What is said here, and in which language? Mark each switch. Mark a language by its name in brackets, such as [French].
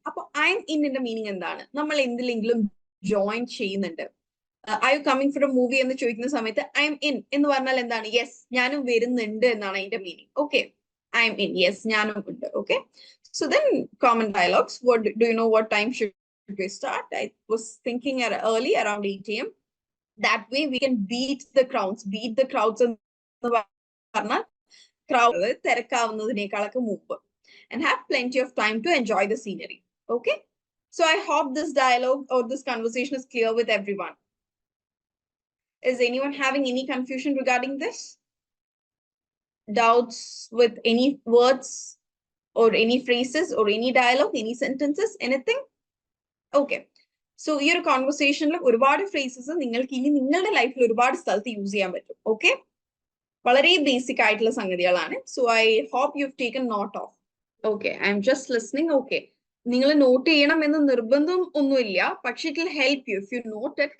[Malayalam] അപ്പൊ I M ഇന്നിന്റെ meaning എന്താണ്? നമ്മൾ എന്തിലെങ്കിലും ജോയിൻ ചെയ്യുന്നുണ്ട്. [English] I you coming for a movie [Malayalam] എന്ന് ചോദിക്കുന്ന സമയത്ത് [English] I'm in [Malayalam] എന്ന് പറഞ്ഞാൽ എന്താണ്? യെസ്, ഞാനും വരുന്നുണ്ട് എന്നാണ് അതിന്റെ meaning. Okay, [English] I'm in, yes, [Malayalam] ഞാനും ഉണ്ട്. [English] Okay, so then common dialogues. What do you know what time should we start? I was thinking early around 8 a.m. That way we can beat the crowds. Beat the crowds [Malayalam] എന്ന് പറഞ്ഞാൽ crowd തിരക്കാവുന്നതിനേക്കാളൊക്കെ മുമ്പ്. [English] And have plenty of time to enjoy the scenery. Okay, so I hope this dialogue or this conversation is clear with everyone. Is anyone having any confusion regarding this? Doubts with any words or any phrases or any dialogue, any sentences, anything? [Malayalam] Okay, so ഈ ഒരു കോൺവെർസേഷനിൽ ഒരുപാട് phrases നിങ്ങൾക്ക് ഇനി നിങ്ങളുടെ ലൈഫിൽ ഒരുപാട് സ്ഥലത്ത് use ചെയ്യാൻ പറ്റും. ഓക്കെ, വളരെ ബേസിക് ആയിട്ടുള്ള സംഗതികളാണ്. [English] So I hope you taken note of. Okay, I'm just listening. Okay, [Malayalam] നിങ്ങൾ നോട്ട് ചെയ്യണം എന്ന് നിർബന്ധം ഒന്നുമില്ല, പക്ഷെ [English] It will help you if you note it.